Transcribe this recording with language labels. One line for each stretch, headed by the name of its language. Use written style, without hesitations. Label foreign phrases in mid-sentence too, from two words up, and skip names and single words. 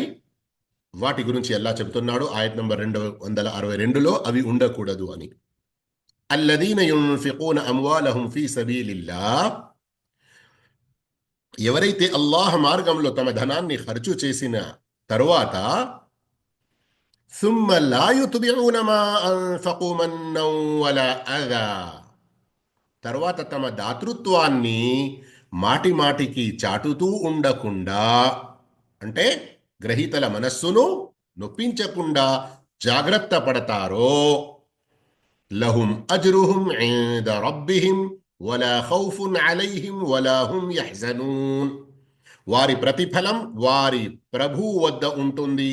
Telugu: వాటి గురించి అల్లాహ్ చెబుతున్నాడు ఆయత్ నంబర్ 262లో, అవి ఉండకూడదు అని.
Arabic: الذين ينفقون أموالهم في سبيل الله,
Telugu: ఎవరైతే అల్లాహ్ మార్గంలో తమ ధనాన్ని ఖర్చు చేసిన తరువాత
Arabic: ثم لا يتبعون ما أنفقوا منا ولا أذى,
Telugu: తర్వాత తమ దాతృత్వాన్ని మాటికి చాటుతూ ఉండకుండా, అంటే గ్రహీతల మనస్సును నొప్పించకుండా జాగ్రత్త పడతారో,
Arabic: لهم أجرهم عند ربهم ولا خوف عليهم ولا هم يحزنون,
Telugu: వారి ప్రతిఫలం వారి ప్రభువు వద్ద ఉంటుంది.